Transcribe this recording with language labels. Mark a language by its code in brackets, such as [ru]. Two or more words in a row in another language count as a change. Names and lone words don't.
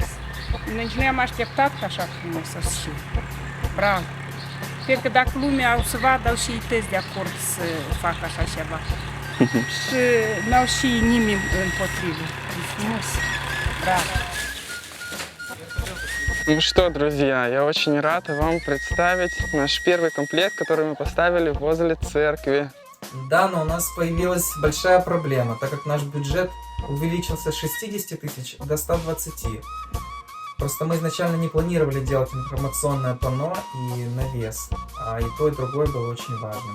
[ro] Nici nu am așteptat ca așa frumos să fie. Bravo! Cred că dacă lumea o să vadă, au și ei tăți de acord să facă așa ceva. Și n-au și nimeni împotrivă. E frumos! Bravo! [ru] Ну что, друзья, я очень рад вам представить наш первый комплект, который мы поставили возле церкви. Да, но у нас появилась большая проблема, так как наш бюджет увеличился с 60 тысяч до 120. Просто мы изначально не планировали делать информационное панно и навес, а и то, и другое было очень важным.